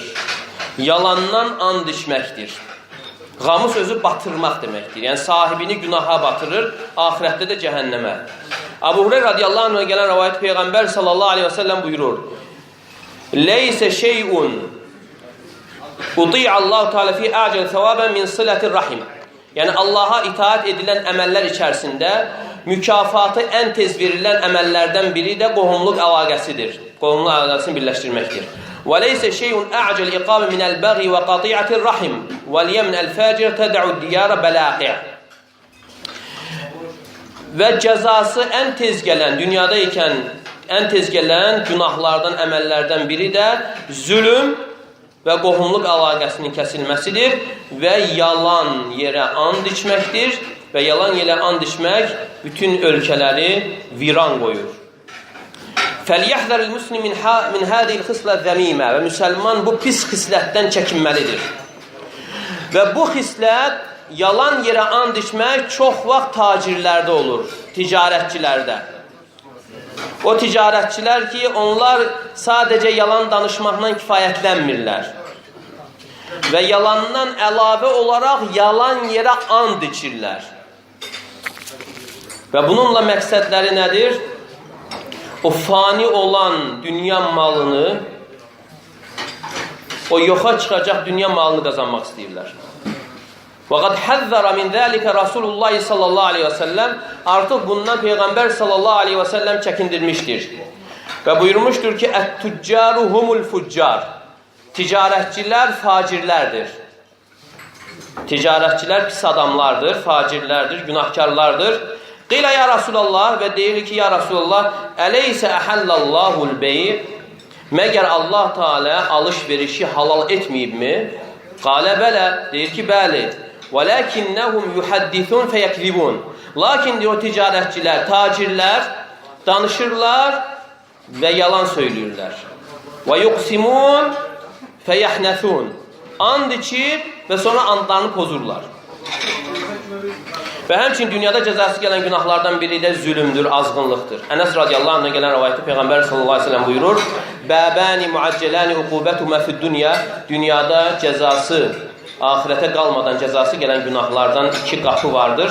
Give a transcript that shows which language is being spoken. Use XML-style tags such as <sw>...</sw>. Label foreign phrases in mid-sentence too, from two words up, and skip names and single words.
<az>Yalandan and içməkdir. Qamus özü batırmaq deməkdir. Yəni sahibini günaha batırır, axirətdə də cəhənnəmə. Əbu Hureyra</az> <ar>رضي الله عنه</ar> <az>gələn rivayət Peyğəmbər</az> <ar>صلى الله عليه وسلم</ar> <az>buyurur:</az> <ar>"ليس شيء أطيع الله تعالى فيه أعجل ثوابا من صلة الرحم."</ar> <az>Yəni Allaha itaat edilən əməllər içərisində mükafatı ən tez verilən əməllərdən biri də qohumluq əlaqəsidir. Qohumluq əlaqəsini birləşdirməkdir.</az> <ar>وَلَيْسَ شَيْءٌ أَعْجَلْ إِقَامٍ مِنَ الْبَغْيِ وَقَطِيعَةِ الرَّحِمِ وَالْيَمْنَ الْفَاجِرِ تَدَعُ الدِّيَارَ بَلَاقِعَ.</ar> <az>Və cəzası ən tez gələn, dünyada ikən ən tez gələn günahlardan, əməllərdən biri də zülüm və qohumluq əlaqəsinin kəsilməsidir və yalan yerə and içməkdir və yalan yerə and içmək bütün ölkələri viran qoyur.</az> <ar>فَلْيَحْذَرِ الْمُسْلِمِ مِنْ هَذِهِ الْخِصْلَةِ الذَّمِيمَةِ</ar> <az>Və müsəlman bu pis xislətdən çəkinməlidir. Və bu xislət, yalan yerə and içmək çox vaxt tacirlərdə olur, ticarətçilərdə. O ticarətçilər ki, onlar sadəcə yalan danışmaqla kifayətlənmirlər. Və yalandan əlavə olaraq yalan yerə and içirlər. Və bununla məqsədləri nədir? O fani olan dünya malını, o yoxa çıxacaq dünya malını qazanmaq istəyirlər.</az> <ar>وَقَدْ حَذَّرَ مِنْ ذَٰلِكَ رَسُولُ اللّٰهِ صلى الله عليه وسلم</ar> <az>Artıq bundan Peyğəmbər</az> <ar>صلى الله عليه وسلم</ar> <az>çəkindirmişdir. Və buyurmuşdur ki,</az> <ar>اَتْتُجَّارُ هُمُ الْفُجَّارِ</ar> <az>Ticarətçilər facirlərdir. Ticarətçilər pis adamlardır, facirlərdir, günahkarlardır.</az> <ar>قيل يا رسول الله</ar> <az>və deyir ki, ya Rasulallah,</az> <ar>أليس أحل الله البيع</ar> <az>Məgər Allah Teala alış-verişi halal etməyibmi?</az> <ar>قال بلى,</ar> <az>deyir ki, bəli.</az> <ar>وَلَكِنَّهُمْ يُحَدِّثُونَ فَيَكْذِبُونَ</ar> <az>Lakin o ticarətçilər, tacirlər danışırlar və yalan söyləyirlər.</az> <ar>وَيُقْسِمُونَ فَيَحْنَثُونَ</ar> <az>And içir və sonra andlarını pozurlar. Və həmçinin dünyada cəzası gələn günahlardan biri də zülümdür, azğınlıqdır. Ənəs</az> <ar>رضي الله عنه</ar> <az>gələn rivayətdə Peyğəmbər</az> <ar>صلى الله عليه وسلم</ar> <az>buyurur:</az> <ar>"بابان معجلان عقوبتهما في الدنيا"</ar> <az>Dünyada cəzası, axirətə qalmadan cəzası gələn günahlardan iki qapı vardır.</az>